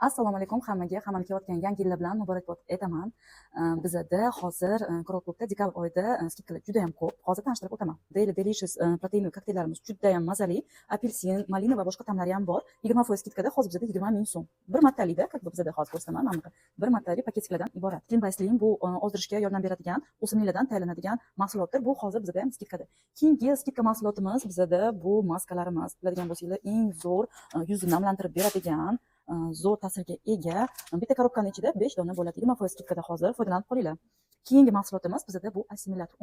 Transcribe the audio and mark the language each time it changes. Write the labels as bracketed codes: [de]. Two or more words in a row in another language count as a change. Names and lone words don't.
[uz] Assalomu alaykum hammaga. Hammani kelayotgan yangi yil bilan muborakbod etaman. Bizda hozir Krollklubda dekabr oyida skidkalar juda ham ko'p. Hozir tanishtirib o'taman. Daily Delicious proteinli kokteyllarimiz juda ham mazali. Apelsin, malina va boshqa ta'mlari ham bor. 20% skidkada hozir bizda 20 ming so'm. Bir martalikda, bizda hozir ko'rsataman mana bunaqa. Bir martalik paketikalardan iborat. Clean by Slim bu ozdirishga yordam beradigan, o'simliklardan tayyorlanadigan mahsulotdir. Bu hozir bizda ham skidkada. Keyingi skidka mahsulotimiz bizda bu maskalarimiz. Biladigan bo'lsanglar, eng zo'r yuzni namlantirib beradigan zo'r ta'sirga ega bitta korobkani ichida 5 dona bo'ladi. 20% skidkada hozir foydalanib qolinglar. Keyingi mahsulotimiz bizda bu assimilator.